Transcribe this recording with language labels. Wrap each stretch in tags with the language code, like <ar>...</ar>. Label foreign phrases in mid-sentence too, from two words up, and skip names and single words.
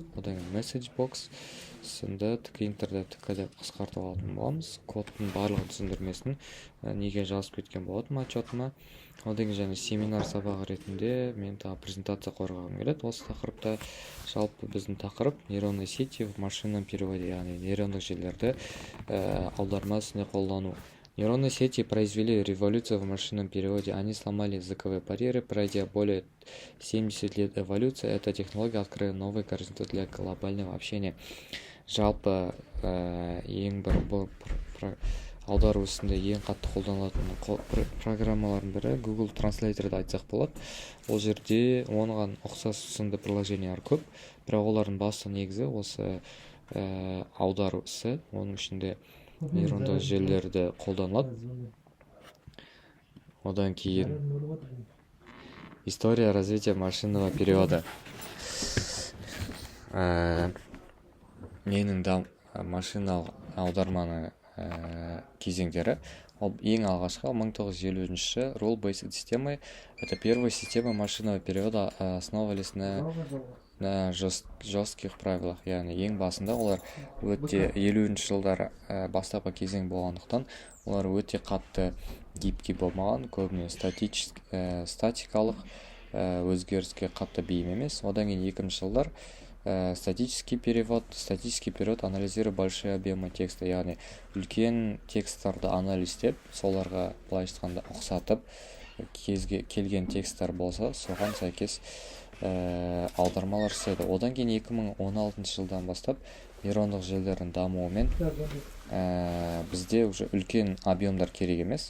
<kk>Одан кейін</kk> <en>message box</en> <kk>сынды ткейнтерді тк деп қысқартып алатын боламыз. Кодтың барлық түсіндірмесін неге жазып кеткен болатын отчетыма. Одан кейін және семинар сабағы ретінде мен презентация қорғағым келеді. Осы тақырыпта жалпы біздің тақырып</kk> <ru>нейронные сети в машинном переводе,</ru> <kk>яғни нейрондық желілерді аударма ісіне қолдану.</kk> <ru>Нейронные сети произвели революцию в машинном переводе. Они сломали языковые барьеры, пройдя более 70 лет эволюции. Эта технология открыла новые горизонты для глобального общения.</ru> <kk>Жалпы ең бір аудару ісінде ең қатты қолданылатын программалардың бірі Google Translator'ды айтсақ болады. Ол жерде оған ұқсас сынды приложениялар көп, бірақ олардың басты негізі осы аудару ісі. Оның ішінде нейрондық желілерді қолданылады. Одан кейін</kk> <ru>история развития машинного перевода.</ru> <kk>Менің машиналық аударманы кезеңдері. Ең алғашқы 1953 rule-based системы.</kk> <ru>Это первая система машинного перевода, основывались на жестких правилах.</ru> <kk>Яғни ең басында олар өте 50-ші жылдар бастапқы кезең болғандықтан, олар өте қатты гибкий болмаған, көбіне статикалық өзгеріске қатты бейім емес. Одан кейін 2-ші жылдар</kk> <ru>Статический перевод анализирует большие объемы текста,</ru> <kk>яғни үлкен тексттарды анализдеп, соларға былайша айтқанда ұқсатып, келген тексттер болса, соған сәйкес аудармалар жасайды. Одан кейін 2016 жылдан бастап нейрондық желілердің дамуымен бізде уже үлкен объемдар керек емес.</kk>